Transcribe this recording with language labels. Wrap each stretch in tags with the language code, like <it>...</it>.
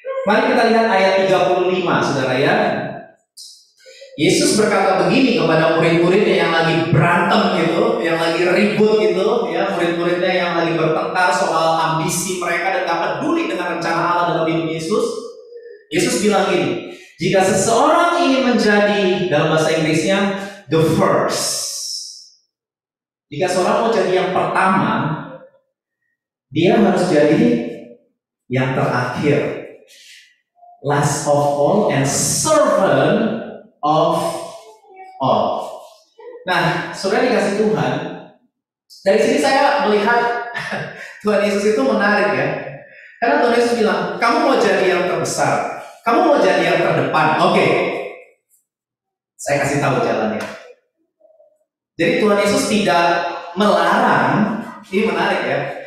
<id>Mari kita lihat ayat 35, saudara ya. Yesus berkata begini kepada murid-muridnya yang lagi berantem gitu, yang lagi ribut gitu, ya, murid-muridnya yang lagi bertengkar soal ambisi mereka dan gak peduli dengan rencana Allah dalam hidup Yesus. Yesus bilang gini, jika seseorang ingin menjadi, dalam bahasa Inggrisnya,</id> <en>the first.</en> <id>Jika seorang mau jadi yang pertama, dia harus jadi yang terakhir.</id> <en>Last of all and servant of all.</en> <id>Nah, saudara dikasih Tuhan, dari sini saya melihat Tuhan Yesus itu menarik ya. Karena Tuhan Yesus bilang, kamu mau jadi yang terbesar, kamu mau jadi yang terdepan. Oke, saya kasih tahu jalannya. Jadi Tuhan Yesus tidak melarang, ini menarik ya.</id>